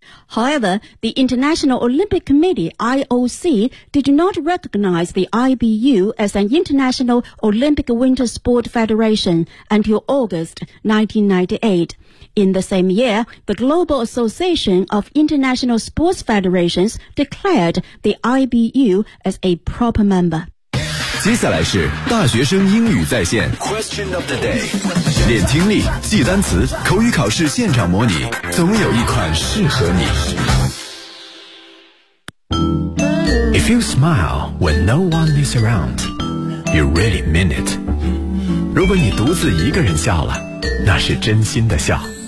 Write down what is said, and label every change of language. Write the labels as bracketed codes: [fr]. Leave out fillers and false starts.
[en] However, the International Olympic Committee, IOC, did not recognize the IBU as an International Olympic Winter Sport Federation until August 1998. In the same year, the Global Association of International Sports Federations declared the IBU as a proper member. [zh] 接下来是大学生英语在线 [en] Question of the day. [zh] 练听力，记单词，口语考试现场模拟，总有一款适合你。 [en] If you smile when no one is around, you really mean it. [zh] 如果你独自一个人笑了，那是真心的笑。